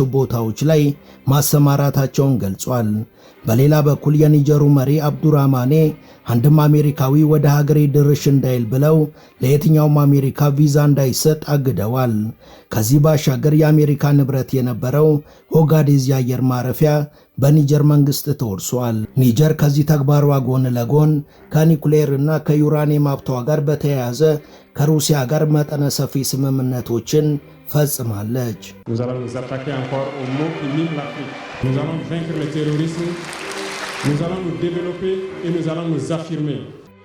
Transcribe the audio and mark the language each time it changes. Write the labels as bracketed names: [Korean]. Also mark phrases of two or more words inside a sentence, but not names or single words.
[Amharic] ቦታዎች ላይ ማሰማራታቸውን ገልጿል። በሌላ በኩል የኒጀሩ መሪ አብዱራማኔ አንድም አሜሪካዊ ወደ ሀገሬ ድርሽ እንዳይል ብለው ለየትኛውም አሜሪካ ቪዛ እንዳይሰጥ አግደዋል። ከዚህ ባሻገር የአሜሪካ ንብረት የነበረው ኦጋዴዝ የአየር ማረፊያ በኒጀር መንግስት ተወርሷል። ኒጀር ከዚህ ተግባሯ ጎን ለጎን ከኒኩሌር እና ከዩራኒየም ሀብቷ ጋር በተያያዘ ከሩሲያ ጋር መጠነ ሰፊ ስምምነቶችን ፈጽማለች። [French] Nous allons vaincre le terrorisme, nous allons nous développer et nous allons nous affirmer.